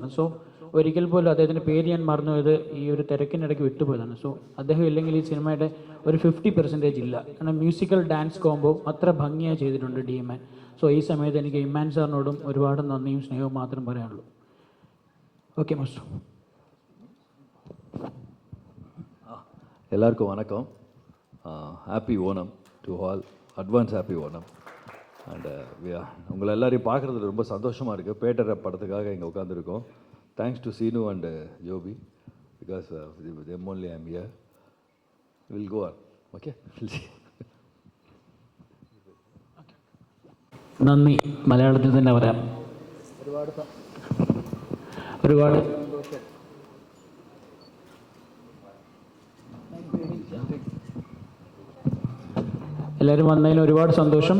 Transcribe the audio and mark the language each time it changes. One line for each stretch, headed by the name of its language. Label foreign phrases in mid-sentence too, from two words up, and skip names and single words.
Malayalam: സോ ഒരിക്കൽ പോലും അദ്ദേഹത്തിൻ്റെ പേര് ഞാൻ മറന്നുപോയത് ഈ ഒരു തിരക്കിനിടയ്ക്ക് വിട്ടുപോയതാണ്. സോ അദ്ദേഹം ഇല്ലെങ്കിൽ ഈ സിനിമയുടെ ഒരു 50% ഇല്ല. കാരണം
English: musical dance combo
Malayalam: അത്ര ഭംഗിയായി ചെയ്തിട്ടുണ്ട് ഡി ഇമ്മാൻ. സോ ഈ സമയത്ത് എനിക്ക് ഇമ്മാൻ സാറിനോടും ഒരുപാട് നന്ദിയും സ്നേഹവും മാത്രം പറയാനുള്ളൂ.
English: okay master.
Tamil: எல்லாருக்கும் வணக்கம்.
English: happy Onam to all. advance happy Onam.
Tamil: அண்டு உங்களை எல்லாரையும் பார்க்குறதுல ரொம்ப சந்தோஷமாக இருக்குது. பேட்டர் படத்துக்காக இங்கே உட்காந்துருக்கோம்.
English: thanks to Seenu and Jobi, பிகாஸ் them only I am here. We'll go on. Okay?
Malayalam: നന്ദി. മലയാളത്തിൽ തന്നെ പറയാം. ഒരുപാട് എല്ലാവരും വന്നതിന് ഒരുപാട് സന്തോഷം.